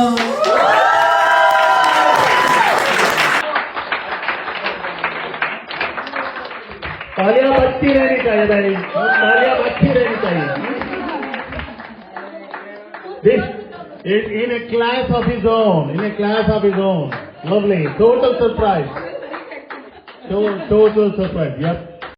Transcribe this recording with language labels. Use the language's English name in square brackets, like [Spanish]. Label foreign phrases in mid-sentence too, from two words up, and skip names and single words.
[Hindi] तालियां बजती रहनी चाहिए भाई, तालियां बजती रहनी चाहिए. [English] This is in a class of his own, in a class of his own. Lovely. Total surprise. Total surprise. Yep.